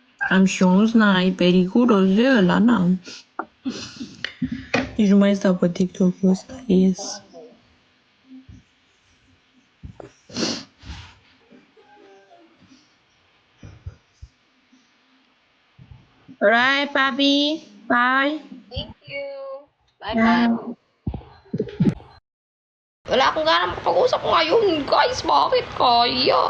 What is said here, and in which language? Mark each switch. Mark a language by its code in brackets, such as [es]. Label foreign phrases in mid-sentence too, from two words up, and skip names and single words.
[ro] Am și 11, e periculos de ăla, n-am. Nici nu mai stau pe TikTok-ul ăsta, ies. [en] Right, papi? Bye. Thank you. Bye-bye. [tl] Wala akong gana makapag-usap ngayon, guys. Bakit kaya?